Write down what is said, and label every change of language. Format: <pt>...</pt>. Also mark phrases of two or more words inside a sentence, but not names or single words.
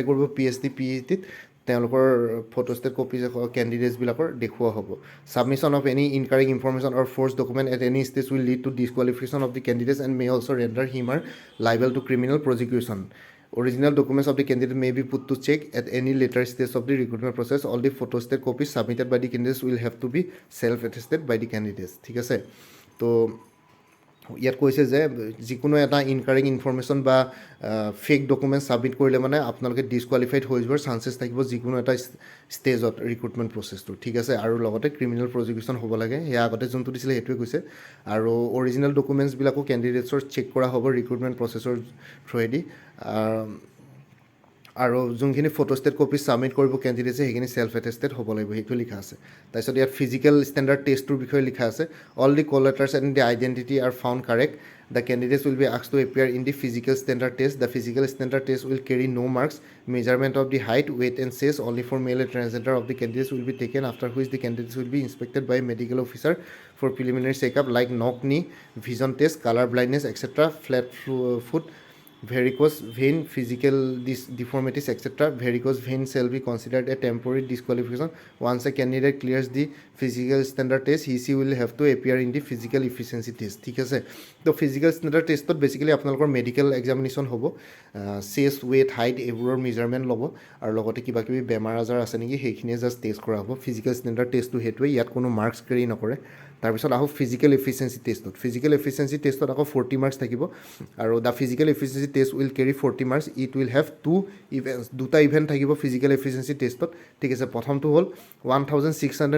<as>কৰিব PST PET তেওঁলোকৰ ফটোষ্টেট কপিজ কেণ্ডিডেটছবিলাকৰ দেখুওৱা হ'ব</as> <en>submission of any incorrect information or forged document at any stage will lead to disqualification of the candidates and may also' render him or liable to criminal prosecution original documents of the candidate may be put to check at any later stage of the recruitment process all the photostat copies submitted by the candidates</en> <as>will have to be self attested by the candidates ঠিক আছে তো ইয়াত কৈছে যে যিকোনো এটা</as> <en>incorrect information</en> <as>বা</as> <en>fake document</en> <as>ছাবমিট কৰিলে মানে আপোনালোকে ডিছকুৱালিফাইড হৈ যোৱাৰ চান্সেছ থাকিব যিকোনো এটা ষ্টেজত</as> <en>recruitment processটো</en> <as>ঠিক আছে আৰু লগতে</as> <en>criminal prosecution</en> <as>হ'ব লাগে সেয়া আগতে যোনটো দিছিলে সেইটোৱে কৈছে আৰু</as> <en>original documentsবিলাকো</en> <as>কেণ্ডিডেটছৰ চেক কৰা হ'ব</as> <en>recruitment processৰ</en> <as>থ্ৰুৱেদি আৰু যোনখিনি</as> <en>photostat copy</en> <as>ছাবমিট কৰিব কেণ্ডিডেটছে সেইখিনি</as> <en>self attested</en> <as>হ'ব লাগিব সেইটো লিখা আছে তাৰপিছত ইয়াত</as> <en>physical standard testটোৰ</en> <as>বিষয়ে লিখা আছে অল</as> <en>the call letters and the identity are found correct the candidates will be asked to appear in the physical standard test the physical standard test will carry no marks measurement of the height weight and chest only for male and transgender of the candidates will be taken after which the candidates will be inspected by medical officer for preliminary checkup like knock knee vision test colour blindness etcetera flat foot varicose vein, physical deformities, etc. Varicose vein shall be considered a temporary disqualification. Once a candidate clears the physical standard test, he will have to appear in the physical efficiency test.</en> <as>ঠিক আছে তো</as> <en>physical standard testত</en> <as>বেচিকেলি আপোনালোকৰ</as> <en>medical examination</en> <as>হ'ব</as> <en>chest weight height</en> <as>এইবোৰৰ মেজাৰমেণ্ট ল'ব আৰু লগতে কিবা কিবি বেমাৰ আজাৰ আছে নেকি সেইখিনিয়ে জাষ্ট টেষ্ট কৰা হ'ব</as> <en>physical standard testটো</en> <as>সেইটোৱে ইয়াত কোনো মাৰ্কছ কেৰি নকৰে তাৰপিছত আহোঁ</as> <en>physical efficiency</en> <as>টেষ্টত আকৌ 40 মাৰ্কছ থাকিব আৰু</as> <en>the physical efficiency test will carry 40 marks it will have</en> <as>দুটা ইভেণ্ট থাকিব</as> <en>physical efficiency testত</en> <as>ঠিক আছে প্ৰথমটো হ'ল 1600</as>